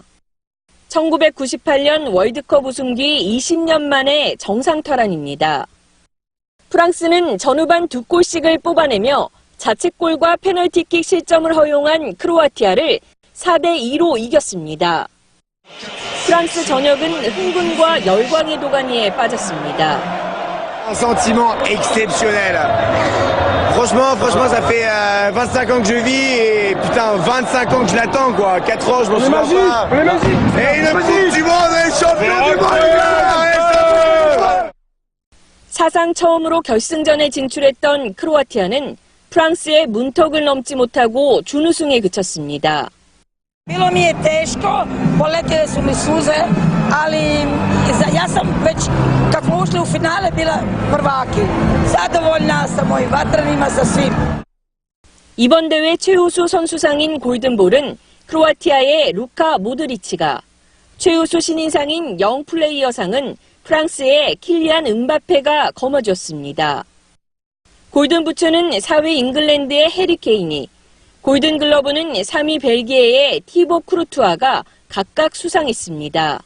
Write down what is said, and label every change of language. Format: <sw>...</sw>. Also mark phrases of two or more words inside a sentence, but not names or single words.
<ko>1998년 월드컵 우승 뒤 20년 만에 정상탈환입니다. 프랑스는 전후반 2골씩을 뽑아내며 자책골과 페널티킥 실점을 허용한 크로아티아를 4대2로 이겼습니다. 프랑스 전역은 흥분과 열광의 도가니에 빠졌습니다.</ko> <fr>Un sentiment exceptionnel. Franchement, ça fait 25 ans que je vis et putain, 25 ans que je l'attends quoi. 4 ans, je m'en souviens pas. Et le Coupe du Monde est champion du monde!</fr> <ko>사상 처음으로 결승전에 진출했던 크로아티아는 프랑스의 문턱을 넘지 못하고 준우승에 그쳤습니다.</ko> <hr>Bilo mi je teško, poletjele su mi suze, ali ja sam već, kad smo ušli u finale, bila prvaki. Zadovoljna sa mojim vatranima, sa svim.</hr> <ko>이번 대회 최우수 선수상인 골든볼은 크로아티아의 루카 모드리치가, 최우수 신인상인 영 플레이어상은 프랑스의 킬리안 음바페가 거머쥐었습니다. 골든부츠는 4위 잉글랜드의 해리 케인이, 골든글러브는 3위 벨기에의 티보 크루투아가 각각 수상했습니다.</ko>